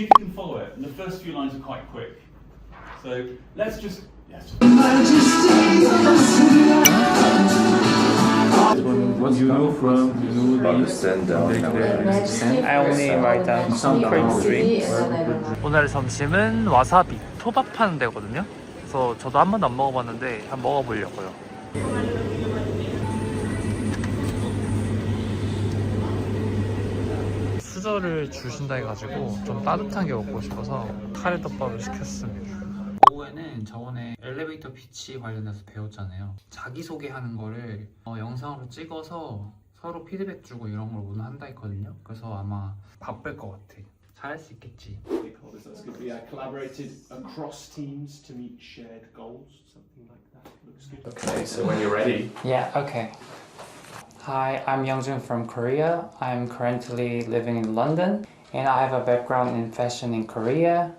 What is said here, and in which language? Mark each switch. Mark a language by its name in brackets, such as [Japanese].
[English] You can follow it, and the first few lines are quite quick. So let's just. Yes. What you know from I only write down concrete streets. [Korean] 오늘 점심은 와사비 초밥 파는 데거든요. 그래서 저도 한 번도 안 먹어봤는데 한번 먹어보려고요. 수저를 주신다 해가지고 좀 따뜻하게 먹고 싶어서 카레덮밥을 시켰습니다. 오후에는 저번에 엘리베이터 피치 관련해서 배웠잖아요. 자기소개하는 거를 영상으로 찍어서 서로 피드백 주고 이런 걸 오늘 한다 했거든요. 그래서 아마 바쁠 것 같아. 잘할 수 있겠지. [English] Stakeholders, that's good. We collaborated across teams to meet shared goals, something like that. Looks good. Okay, so when you're ready. Yeah, okay. Hi, I'm Youngjun from Korea. I'm currently living in London and I have a background in fashion in Korea.